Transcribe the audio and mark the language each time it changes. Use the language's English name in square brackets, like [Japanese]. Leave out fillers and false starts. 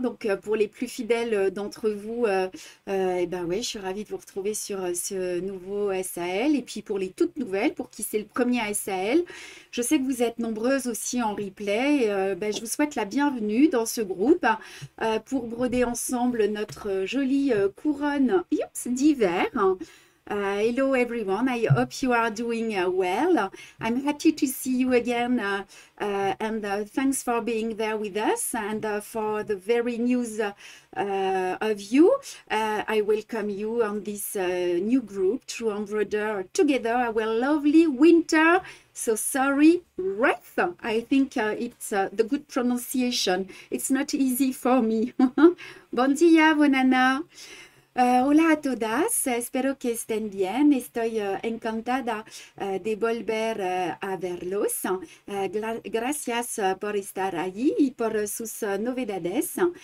[French] Donc, pour les plus fidèles d'entre vous, eh ben ouais, je suis ravie de vous retrouver sur ce nouveau SAL. Et puis pour les toutes nouvelles, pour qui c'est le premier SAL, je sais que vous êtes nombreuses aussi en replay. Ben, je vous souhaite la bienvenue dans ce groupe pour broder ensemble notre jolie couronne d'hiver. [English] Hello everyone, I hope you are doing well. I'm happy to see you again and thanks for being there with us and for the very news of you. I welcome you on this new group to embroider together our lovely winter. So sorry, wreath. I think it's the good pronunciation. It's not easy for me. [Catalan] Bon dia, [English] Bonana. [Spanish] Hola a todas, espero que estén bien. Estoy encantada de volver a verlos. Gracias por estar allí y por sus novedades.